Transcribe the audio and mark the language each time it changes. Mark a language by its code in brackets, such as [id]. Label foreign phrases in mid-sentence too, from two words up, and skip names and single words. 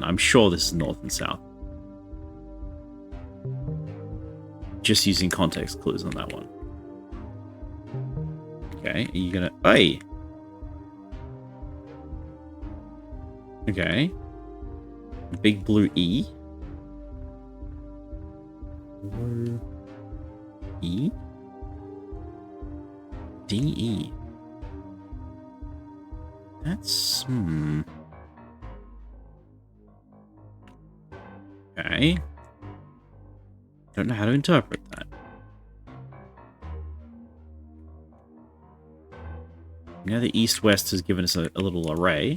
[en] I'm sure this is north and south. Just using context clues on that one. Okay, are you gonna... Hey! Okay. Big blue E. Blue E? D-E. That's... Okay. Don't know how to interpret that. Now the east-west has given us a little array.